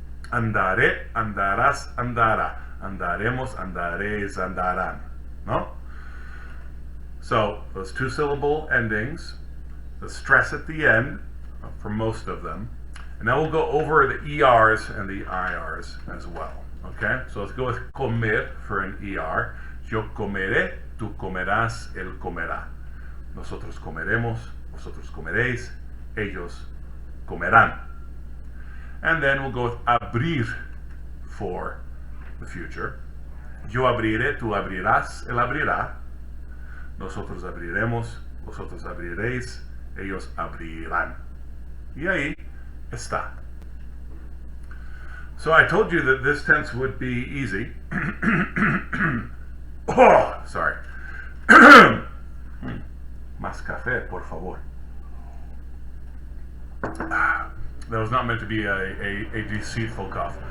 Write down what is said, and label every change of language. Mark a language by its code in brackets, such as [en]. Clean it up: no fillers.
[es] Andaré, andarás, andará. Andaremos, andaréis, andarán. No? [en] So, those 2 syllable endings, the stress at the end, for most of them, and now we'll go over the ERs and the IRs as well. Okay? So let's go with comer for an ER. [es] Yo comeré, tú comerás, él comerá. Nosotros comeremos, vosotros comeréis, ellos comerán. [en] And then we'll go with abrir for the future. Yo abriré, tú abrirás, él abrirá. Nosotros abriremos, vosotros abriréis, ellos abrirán. [es] Y ahí está. [en] So I told you that this tense would be easy. Oh, sorry. [es] Más café, por favor. [en] That was not meant to be a deceitful cough.